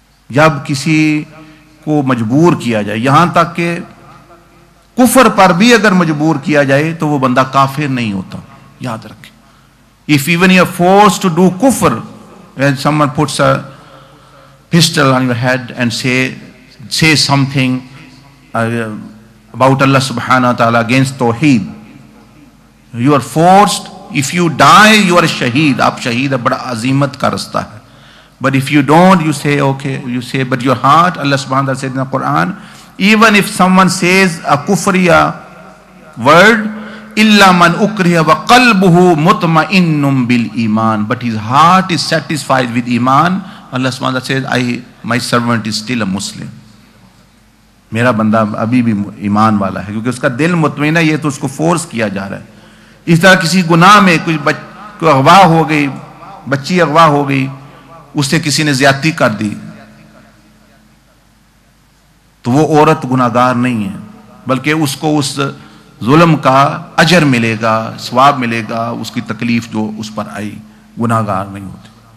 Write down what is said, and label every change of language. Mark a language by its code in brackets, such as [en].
[ur] جب کسی کو مجبور کیا جائے, یہاں تک کہ کفر پر بھی اگر مجبور کیا جائے تو وہ بندہ کافر نہیں ہوتا, یاد رکھیں. [en] If even you are forced to do kufr, when someone puts a pistol on your head and say something about Allah subhanahu wa ta'ala against Tawheed, you are forced. If you die, you are a shaheed. [ur] Aap shaheed hai, bada azimat ka rasta hai. [en] But if you don't, you say okay, you say, but your heart, Allah subhanahu wa ta'ala said in the Quran, even if someone says a kufriya word, [ar] illa man ukriha wa qalbuhu mutma'innun bil iman, [en] but his heart is satisfied with iman, Allah subhanahu wa ta'ala says, my servant is still a Muslim. [ur] میرا بندہ ابھی بھی ایمان والا ہے, کیونکہ اس کا دل مطمئن ہے, یہ تو اس کو فورس کیا جا رہا ہے. اس طرح کسی گناہ میں کوئی اغوا ہو گئی, بچی اغوا ہو گئی, اس سے کسی نے زیادتی کر دی, تو وہ عورت گناہگار نہیں ہے, بلکہ اس کو اس ظلم کا اجر ملے گا, ثواب ملے گا, اس کی تکلیف جو اس پر آئی, گناہگار نہیں ہوتی.